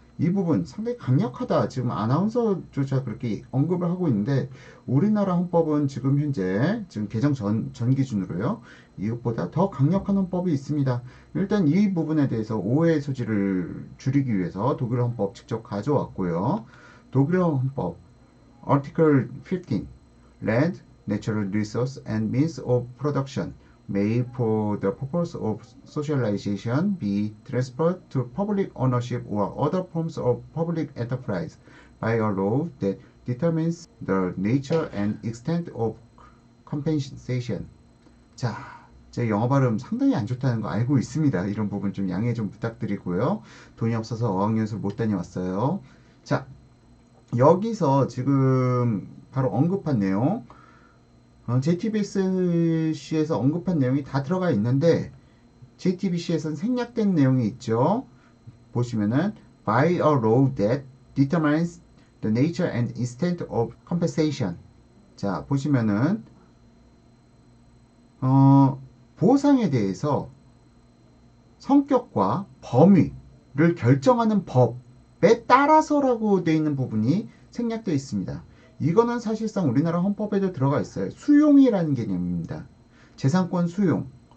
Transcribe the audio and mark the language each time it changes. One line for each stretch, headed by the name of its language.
Korean: 이 부분 상당히 강력하다. 지금 아나운서조차 그렇게 언급을 하고 있는데 우리나라 헌법은 지금 현재 지금 개정 전 기준으로요. 이것보다 더 강력한 헌법이 있습니다. 일단 이 부분에 대해서 오해의 소지를 줄이기 위해서 독일 헌법 직접 가져왔고요.
English: 독일 헌법 Article 15 Land, Natural Resource and Means of Production may for the purpose of socialization be transferred to public ownership or other forms of public enterprise by a law that determines the nature and extent of compensation.
Korean: 자, 제 영어 발음 상당히 안 좋다는 거 알고 있습니다. 이런 부분 좀 양해 좀 부탁드리고요. 돈이 없어서 어학연수를 못 다녀왔어요. 자, 여기서 지금 바로 언급한 내용 JTBC에서 언급한 내용이 다 들어가 있는데 JTBC에서는 생략된 내용이 있죠.
English: 보시면은 by a law that determines the nature and extent of compensation.
Korean: 자, 보시면은 보상에 대해서 성격과 범위를 결정하는 법에 따라서라고 되어 있는 부분이 생략되어 있습니다. 이거는 사실상 우리나라 헌법에도 들어가 있어요. 수용이라는 개념입니다. 재산권 수용.